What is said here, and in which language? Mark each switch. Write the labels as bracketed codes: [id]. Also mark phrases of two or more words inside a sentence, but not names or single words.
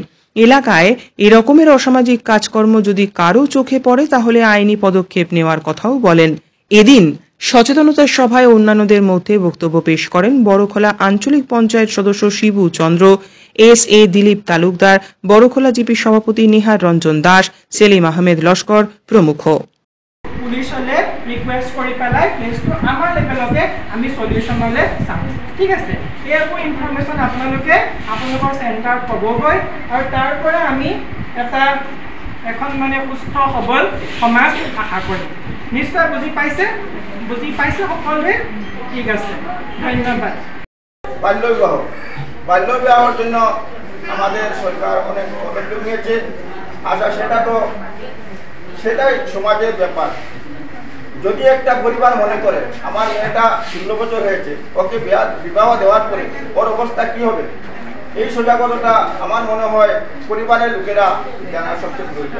[bn] এলাকায় এরকমের অসামাজিক কাজকর্ম যদি কারো চোখে পড়ে তাহলে আইনি পদক্ষেপ নেওয়ার কথাও বলেন। এদিন সচেতনতা সভায় অন্যান্যদের মধ্যে বক্তব্য পেশ করেন বড়খোলা আঞ্চলিক পঞ্চায়েত সদস্য শিবু চন্দ্র, SA দিলীপ তালুকদার, বড়খোলা জিপি সভাপতি নিহার রঞ্জন দাস, সেলিম আহমেদ লস্কর প্রমুখ। [as] পুলিশলে রিকুয়েস্ট কৰি পেলাই প্লেসটো আমাৰ লেভেলকে আমি সলিউশনলে চাম। ঠিক আছে, এইটো ইনফরমেশন আপোনালোকৰ চেণ্টাৰত পাবগৈ আৰু তাৰ পৰা আমি এখন মানে সুস্থ সবল সমাজ আশা কৰিম। নিশ্চয় বুজি পাইছে সকলোৱে? ঠিক আছে, ধন্যবাদ। [bn] বাল্যবিবাহের জন্য আমাদের সরকার অনেক পদক্ষেপ নিয়েছে। আচ্ছা, সেটাই সমাজের ব্যাপার। যদি একটা পরিবার মনে করে আমার মেয়েটা 16 বছর হয়েছে, ওকে বিবাহ দেওয়ার পরে ওর অবস্থা কি হবে, এই সজাগতাটা আমার মনে হয় পরিবারের লোকেরা জানা সবচেয়ে প্রয়োজন।